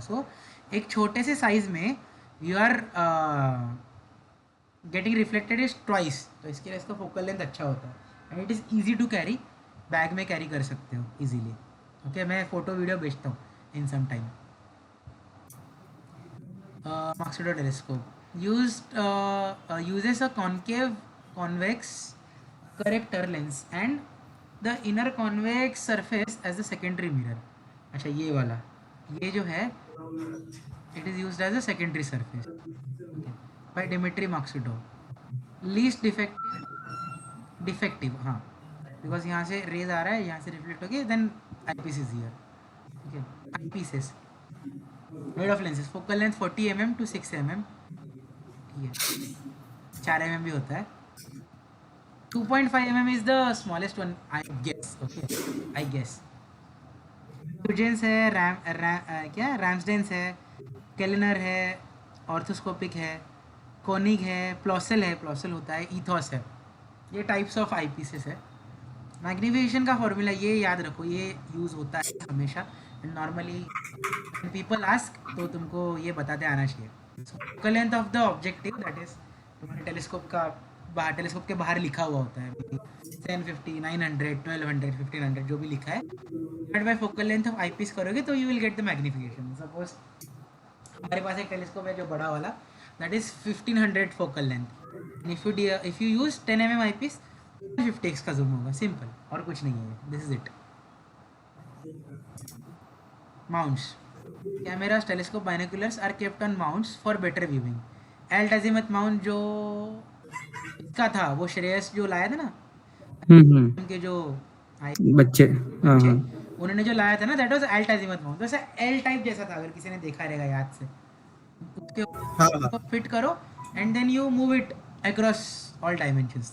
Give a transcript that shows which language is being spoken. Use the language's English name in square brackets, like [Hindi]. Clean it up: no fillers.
[English] so [Hindi] एक छोटे से साइज में [English] You are getting reflected is twice. [Hindi] तो इसके लिए इसका फोकल लेंथ अच्छा होता है [English] And it is easy to carry. [Hindi] Bag में कैरी कर सकते हो इजीली. ओके, मैं फ़ोटो वीडियो भेजता हूँ [English] In some time. Maksud telescope uses a concave convex corrector lens and the inner convex surface as the secondary mirror. [Hindi] अच्छा, ये वाला, ये जो है [English] it is used as a secondary surface. Okay. By Dimitri Maksudov. Least defective. [Hindi] हाँ, because यहाँ से raise आ रहा है, यहाँ से रिफ्लेक्ट होके [English] then eyepiece is here. Okay, eyepieces. [Hindi] Made of lenses, focal length 40 mm to 6 mm, ठीक है, 4 mm भी होता है. [English] 2.5 mm is the smallest one, I guess. Okay, I guess. [Hindi] Huygens है, क्या रैम्सडेंस है, केलिनर है, ऑर्थोस्कोपिक है, कोनिग है, प्लॉसल है, प्लॉसल होता है, ईथॉस है. ये टाइप्स ऑफ आई पीसेस है. मैग्नीफिकेशन का फॉर्मूला ये याद रखो, ये यूज़ होता है हमेशा. नॉर्मली पीपल आस्क तो तुमको ये बताते आना चाहिए. Focal length of the objective, that is तुम्हारे टेलीस्कोप का बाहर, टेलीस्कोप के बाहर लिखा हुआ होता है 750, 900, 1200, 1500 जो भी लिखा है, divide by focal length of eyepiece करोगे तो [English] You will get the magnification. [Hindi] Suppose हमारे पास एक टेलीस्कोप है जो बड़ा वाला, that is 1500 focal length. If you use 10 mm eyepiece 50x का जूम होगा, सिंपल, और कुछ नहीं है. [English] This is it. Mounts. Cameras, telescope, binoculars are kept on mounts for better viewing. [Hindi] Alt azimuth mount जो इसका था, वो श्रेयस जो लाया था ना, उनके जो बच्चे, हाँ बच्चे, हाँ, उन्होंने जो लाया था ना, [English] That was alt azimuth mount. [Hindi] वैसे L टाइप जैसा था, अगर किसी ने देखा रहेगा याद से. उसके हाँ ऊपर फिट करो [English] And then you move it across all dimensions.